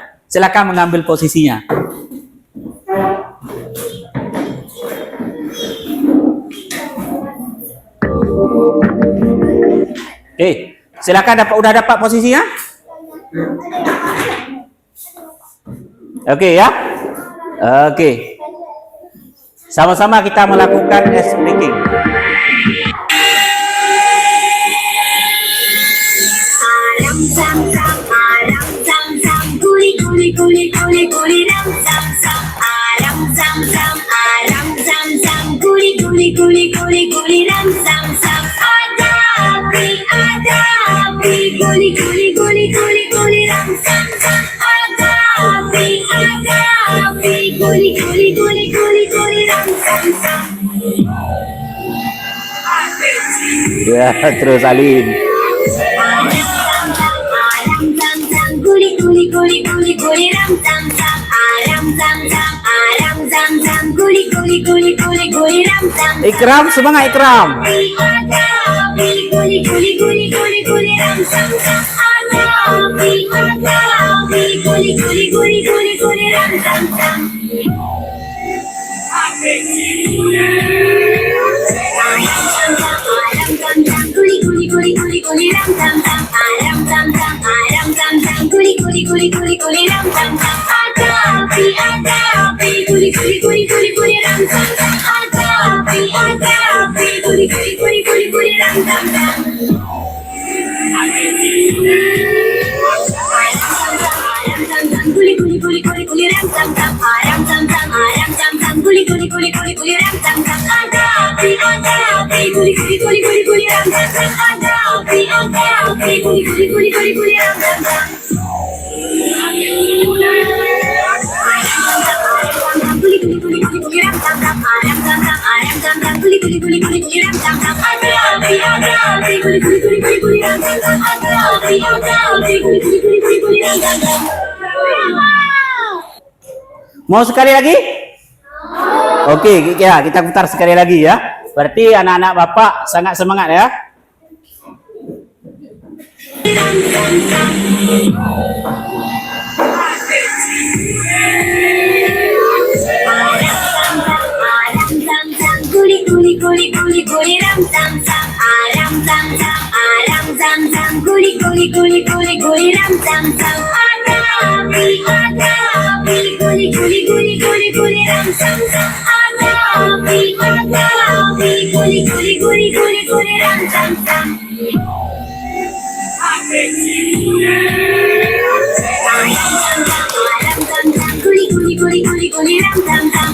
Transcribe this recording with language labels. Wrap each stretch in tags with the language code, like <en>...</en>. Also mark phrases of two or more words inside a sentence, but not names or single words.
<id>Silakan mengambil posisinya. Oke, silakan udah dapat posisinya? Oke ya. Oke. Sama-sama kita melakukan</id> <en>ice breaking. Aram sam sam, aram sam sam, guli guli guli guli guli ram sam sam. Aram sam sam, aram sam sam, guli guli guli guli guli ram sam sam.</en> <id>Ada api, guli guli guli guli guli ram sam sam. Ada api, guli guli guli guli guli ram sam sam. Ya, terus salin. Guli guli guli guli guli ram sam sam. Aram sam sam, aram sam sam, guli guli guli guli guli ram sam sam. Ikram, semangat Ikram. Guli guli guli guli guli ram sam sam. Guli guli guli guli guli ram sam sam. Guli guli guli guli guli ram sam sam. Aram sam sam, aram sam sam, guli guli guli guli guli ram sam sam. Ada api, guli guli guli guli guli ram sam sam. Ada api, guli guli guli guli guli ram sam sam. Guli guli guli guli guli ram sam sam. Aram sam sam, aram sam sam, guli guli guli guli guli ram sam sam. Ada api, guli guli guli guli guli ram sam sam. Ada api, guli guli guli guli guli ram sam sam. Guli guli guli guli guli ram sam sam. Aram sam sam, aram sam sam, guli guli guli guli guli ram sam sam. Ada api, guli guli guli guli guli ram sam sam. Ada api, guli guli guli guli guli ram sam sam. Mau sekali lagi? Oke, ya kita putar sekali lagi ya. Berarti anak-anak Bapak sangat semangat ya. Guli guli guli guli guli ram sam sam. Aram sam sam, aram sam sam, guli guli guli guli guli ram sam sam. Ada api, guli guli guli guli guli ram sam sam. Ada api, guli guli guli guli guli ram sam sam. Guli guli guli guli guli ram sam sam.</id>